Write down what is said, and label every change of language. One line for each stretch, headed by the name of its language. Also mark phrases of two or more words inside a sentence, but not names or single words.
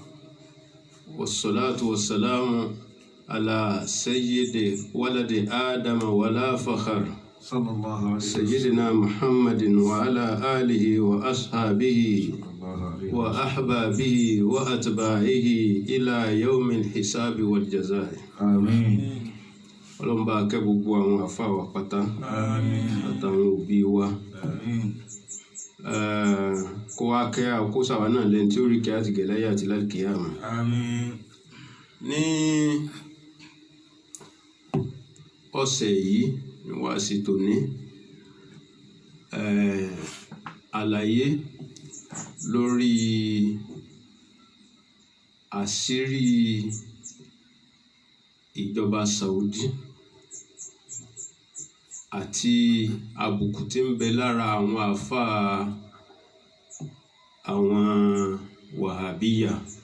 Arabic: والصلاة والسلام على سيد ولد آدم ولا فخر صلى الله عليه وسلم سيدنا محمد وعلى آله وأصحابه وأحبابه وأتباعه إلى يوم الحساب والجزاء آمين
Yoruba: Ọlọ́run bá kẹ́ gbogbo àwọn àfáà wa pátá àtàwọn òbí wa kó wá kẹ́ àkóso àwa náà lẹ́ni tí ó rí kẹ́ àti gẹ̀láyà àti lálùkìyámà. Ní ọ̀sẹ̀ yìí ni wàá sí tòní àlàyé lórí àṣírí ìjọba Saudi àti àbùkù tí ń bẹ lára àwọn àfáà àwọn wàhábíyà.